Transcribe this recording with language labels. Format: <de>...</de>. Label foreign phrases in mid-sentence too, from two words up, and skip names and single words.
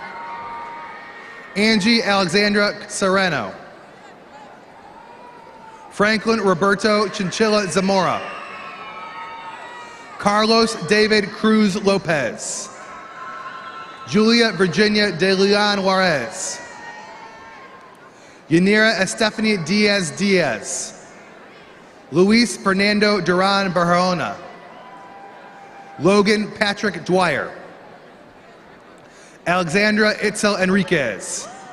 <es>Angie Alexandra Sereno. Franklin Roberto Chinchilla Zamora. Carlos David Cruz Lopez. Julia Virginia De Leon Juarez. Yanira Estefany Diaz Diaz. Luis Fernando Duran Barahona. Logan Patrick Dwyer. Alexandra Itzel Enriquez.</es>